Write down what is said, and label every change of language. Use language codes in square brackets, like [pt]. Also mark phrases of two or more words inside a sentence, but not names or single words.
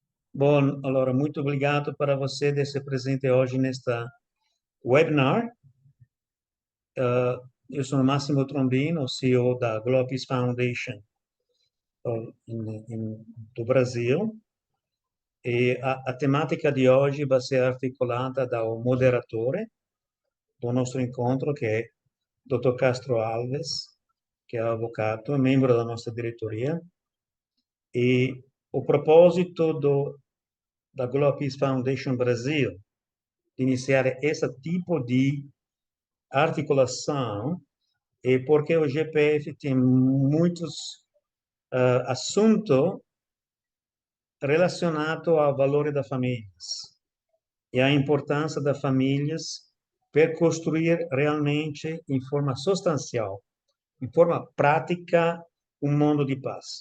[pt] Bom, allora, muito obrigado para você de ser presente hoje nesta webinar. Eu sou Massimo Trombino, CEO da Globis Foundation do Brasil. E a temática [it] di oggi vai essere articolata da un moderatore del nostro incontro, che è Dottor Castro Alves, che è avvocato, è membro della nostra diretoria. [pt] E a proposito da Global Peace Foundation Brasil, de iniciar esse tipo de articulação, é porque o GPF tem muitos assuntos relacionados ao valor das famílias e à importância das famílias para construir realmente, em forma substancial, em forma prática, um mundo de paz.